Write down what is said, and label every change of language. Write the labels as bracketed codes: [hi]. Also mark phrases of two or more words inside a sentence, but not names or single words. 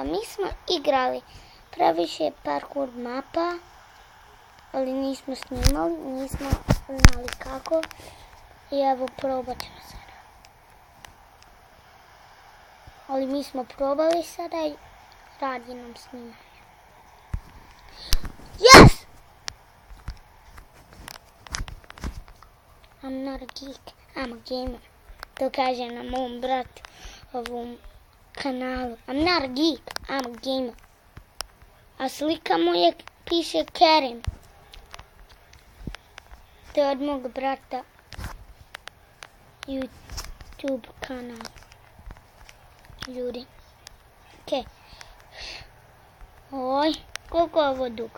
[bs] Mi smo igrali previše parkour mapa, ali nismo snimali, nismo znali kako. I evo, probat ćemo sada. Ali mi smo probali sada i radi nam snimanje. [en] Yes! I'm not a geek, I'm a gamer. [bs] To kaže na mom bratu ovom kanalu. [en] I'm not a geek, I'm a gamer. [bs] A slika mu je piše Kerim. To je od mog brata YouTube kanal. Ljudi. Okej. Oj, koliko je ovo dugo?